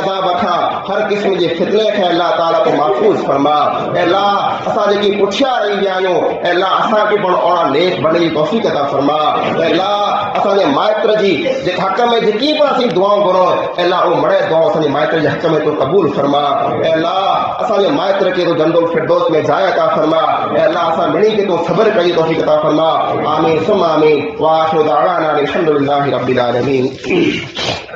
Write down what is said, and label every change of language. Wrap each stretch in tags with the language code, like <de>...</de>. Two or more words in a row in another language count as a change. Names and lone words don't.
<sd>अज़ाब खां हर क़िस्म जे फितने खे अल्लाह ताला को महफूज़ फरमा ए अल्लाह असां जेकी पुठियां रही विया आहियूं ए अल्लाह असांखे पण ओड़ा नेक बणण जी तौफ़ीक़ अता फरमा ए अल्लाह असांजे माइट जी जे हक़ में जेकी पण असीं दुआऊं घुरूं ए अल्लाह उहो मड़े दुआऊं असांजे माइट जे हक़ में तूं क़बूल फरमा ए अल्लाह असांजे माइट खे तूं जन्नतुल फिरदौस में जाइ अता फरमा ए अल्लाह असां ॿिन्ही खे तूं सब्र कई तौफ़ीक़ अता फरमा</sd> <ar>آمين ثم آمين وآخر دعوانا أن الحمد لله رب العالمين.</ar>